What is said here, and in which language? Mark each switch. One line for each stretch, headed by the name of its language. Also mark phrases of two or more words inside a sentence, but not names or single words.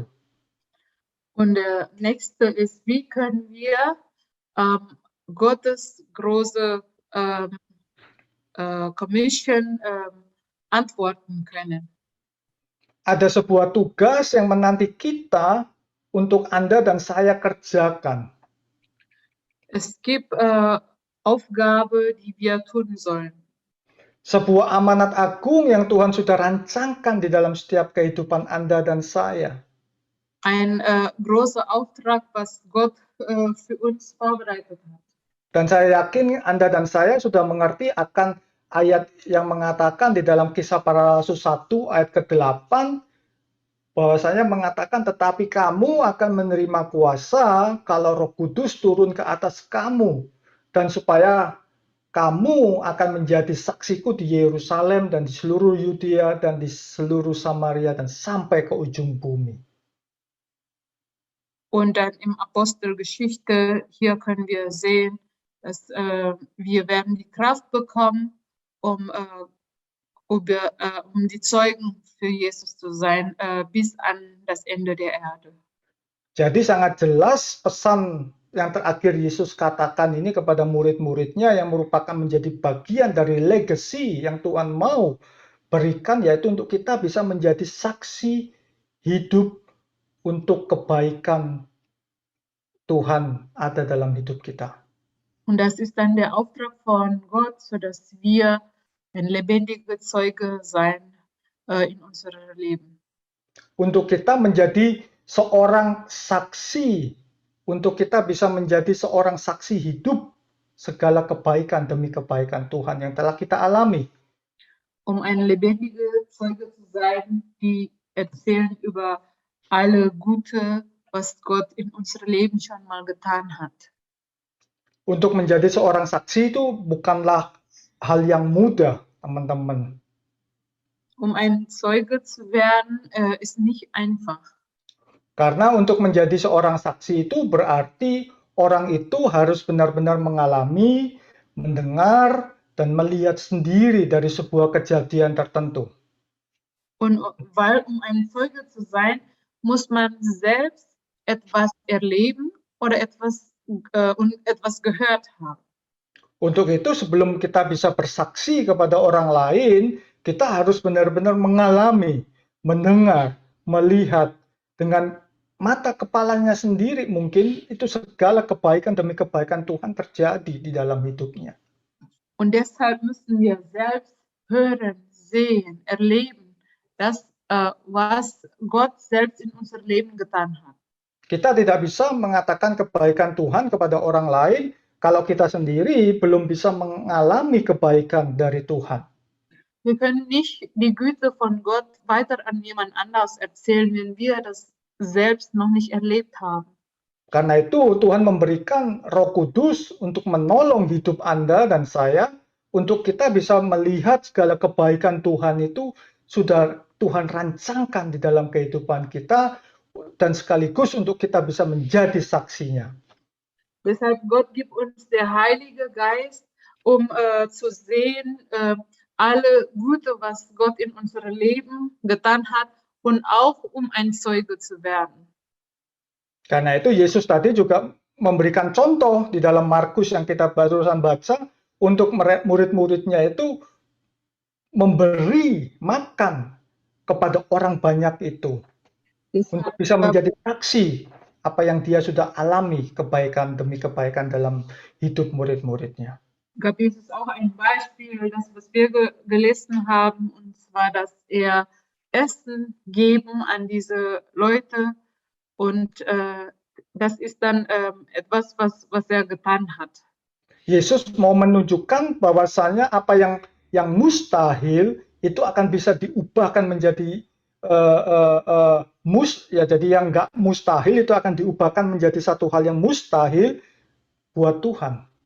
German: Und der nächste ist, wie können wir Gottes große Commission antworten können.
Indonesian: Ada sebuah tugas yang menanti kita untuk Anda dan saya kerjakan.
German: Es gibt Aufgabe, die wir tun sollen.
Indonesian: Sebuah amanat agung yang Tuhan sudah rancangkan di dalam setiap kehidupan Anda dan saya.
German: Ein großer Auftrag, was Gott für uns vorbereitet hat.
Indonesian: Dan saya yakin Anda dan saya sudah mengerti akan ayat yang mengatakan di dalam Kisah Para Rasul 1 ayat ke-8, bahwasanya mengatakan, tetapi kamu akan menerima kuasa kalau Roh Kudus turun ke atas kamu, dan supaya kamu akan menjadi saksiku di Yerusalem dan di seluruh Yudea dan di seluruh Samaria dan sampai ke ujung bumi.
German: Und dann im Apostelgeschichte, hier können wir sehen, dass wir werden die Kraft bekommen, um die Zeugen für Jesus zu sein, bis an das Ende der Erde.
Indonesian: Jadi sangat jelas pesan yang terakhir Yesus katakan ini kepada murid-muridnya yang merupakan menjadi bagian dari legacy yang Tuhan mau berikan, yaitu untuk kita bisa menjadi saksi hidup untuk kebaikan Tuhan ada dalam hidup kita.
German: Und das ist dann der Auftrag von Gott, sodass wir ein lebendiger Zeuge sein in unserem Leben.
Indonesian: Untuk kita menjadi seorang saksi, untuk kita bisa menjadi seorang saksi hidup segala kebaikan demi kebaikan Tuhan yang telah kita alami.
German: Um ein lebendiger Zeuge zu sein, die erzählen über alle Gute, was Gott in unserem Leben schon mal getan hat.
Indonesian: Untuk menjadi seorang saksi itu bukanlah hal yang mudah, teman-teman.
German: Um ein Zeuge zu werden, ist nicht einfach.
Indonesian: Karena untuk menjadi seorang saksi itu berarti orang itu harus benar-benar mengalami, mendengar, dan melihat sendiri dari sebuah kejadian tertentu.
German: Und weil um ein Zeuge zu sein, muss man selbst etwas erleben oder etwas gehört haben.
Indonesian: Untuk itu sebelum kita bisa bersaksi kepada orang lain, kita harus benar-benar mengalami, mendengar, melihat dengan mata kepalanya sendiri mungkin itu segala kebaikan demi kebaikan Tuhan terjadi di dalam hidupnya.
German: Und deshalb müssen wir selbst hören, sehen, erleben, das, was Gott selbst in unser Leben getan hat.
Indonesian: Kita tidak bisa mengatakan kebaikan Tuhan kepada orang lain kalau kita sendiri belum bisa mengalami kebaikan dari Tuhan.
German: Wir können nicht die Güte von Gott weiter an jemand anders erzählen, wenn wir das selbst noch nicht erlebt haben.
Indonesian: Karena itu Tuhan memberikan Roh Kudus untuk menolong hidup Anda dan saya untuk kita bisa melihat segala kebaikan Tuhan itu sudah Tuhan rancangkan di dalam kehidupan kita dan sekaligus untuk kita bisa menjadi saksinya.
German: Deshalb Gott gibt uns der Heilige Geist, um zu sehen alle Gute, was Gott in unserem Leben getan hat, und auch um ein Zeuge zu werden.
Indonesian: Karena itu Yesus tadi juga memberikan contoh di dalam Markus yang kita barusan baca untuk murid-muridnya itu memberi makan kepada orang banyak itu untuk bisa menjadi saksi apa yang dia sudah alami kebaikan demi kebaikan dalam hidup murid-muridnya.
German: Gab Jesus auch ein Beispiel, das was wir gelesen haben, und zwar, dass Essen geben an diese Leute, und das ist dann etwas, was getan hat.
Indonesian: Yesus mau menunjukkan bahwasannya apa yang mustahil itu akan bisa diubahkan menjadi jadi yang nggak mustahil itu akan diubahkan menjadi satu hal yang mustahil buat Tuhan.